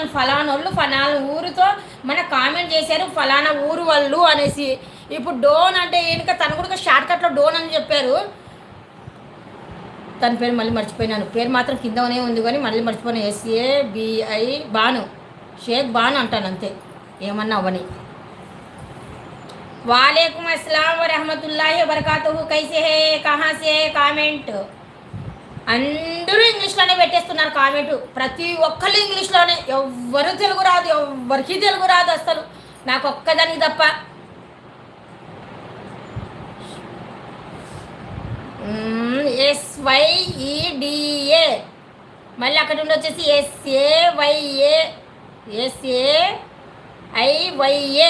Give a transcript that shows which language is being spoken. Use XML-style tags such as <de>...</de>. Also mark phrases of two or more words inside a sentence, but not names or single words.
<te>ఫలానోళ్ళు ఫలానా ఊరితో మన కామెంట్ చేశారు ఫలానా ఊరు వాళ్ళు అనేసి. ఇప్పుడు డోన్ అంటే ఈయనక తను కూడా షార్ట్కట్లో డోన్ అని చెప్పారు. తన పేరు మళ్ళీ మర్చిపోయినాను. పేరు మాత్రం కిందనే ఉంది కానీ మళ్ళీ మర్చిపోయినా. SABI బాను, షేక్ బాను అంటాను అంతే, ఏమన్నా అవ్వని.</te> <ar>وعليكم السلام ورحمة الله وبركاته.</ar> <hi>कैसे है, कहाँ से है కామెంట్.</hi> <te>అందరూ ఇంగ్లీష్లోనే పెట్టేస్తున్నారు కామెంటు. ప్రతి ఒక్కళ్ళు ఇంగ్లీష్లోనే. ఎవ్వరు తెలుగు రాదు, ఎవ్వరికి తెలుగు రాదు అసలు, నాకు ఒక్కదానికి తప్ప. SYEDA మళ్ళీ అక్కడ ఉండి వచ్చేసి SAYA.</te>